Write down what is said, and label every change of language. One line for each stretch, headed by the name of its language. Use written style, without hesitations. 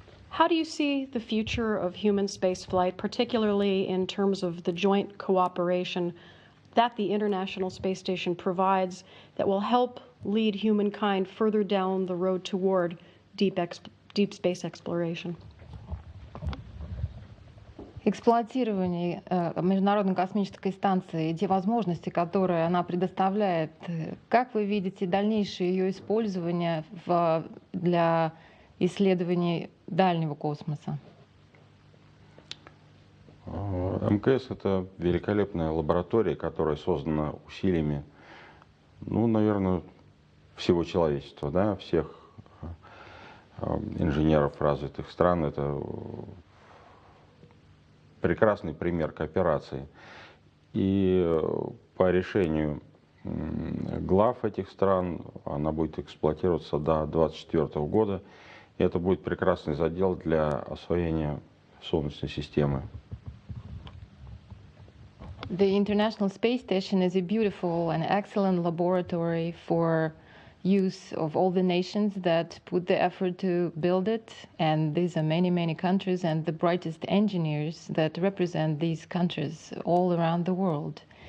English: How do you see the future of human spaceflight, particularly in terms of the joint cooperation that the International Space Station provides that will help lead humankind further down the road toward deep space exploration?
Russian: Эксплуатирование Международной космической станции и те возможности, которые она предоставляет, как вы видите дальнейшее ее использование для исследований дальнего космоса? МКС — это великолепная лаборатория, которая создана усилиями, ну, наверное, всего человечества, да, всех инженеров развитых стран. Это прекрасный пример кооперации. И по решению глав этих стран она будет эксплуатироваться до 2024 года. И это будет прекрасный задел для освоения Солнечной системы.
English: The International Space Station is a beautiful and excellent laboratory for use of all the nations that put the effort to build it. And these are many, many countries and the brightest engineers that represent these countries all around the world.